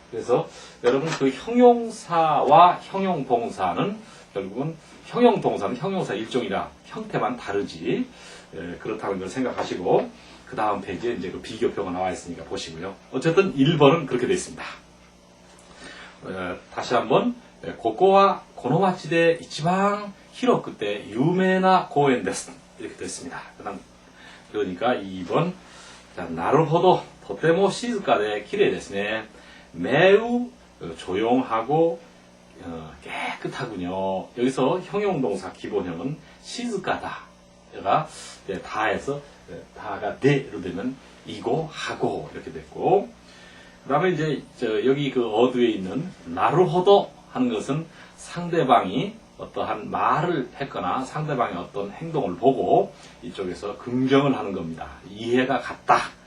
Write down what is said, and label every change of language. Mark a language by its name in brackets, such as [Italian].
[Korean] 그래서 여러분 그 형용사와 형용동사는 결국은 형용동사는 형용사 일종이라 형태만 다르지 그렇다는 걸 생각하시고 그 다음 페이지에 이제 그 비교표가 나와 있으니까 보시고요. 어쨌든 1번은 그렇게 되어 있습니다. 다시 한번 [Japanese] ここはこの町で一番広くて有名な公園です [Korean] 이렇게 됐습니다. 그러니까 2번 [Japanese] 나루호도 とても静かで綺麗ですね. [Korean] 매우 조용하고 깨끗하군요. 여기서 형용동사 기본형은 시즈가다가 다에서 다가 대로 되면 이고 하고 이렇게 됐고 그 다음에 이제 여기 그 어두에 있는 나루호도 하는 것은 상대방이 어떠한 말을 했거나 상대방의 어떤 행동을 보고 이쪽에서 긍정을 하는 겁니다. 이해가 갔다.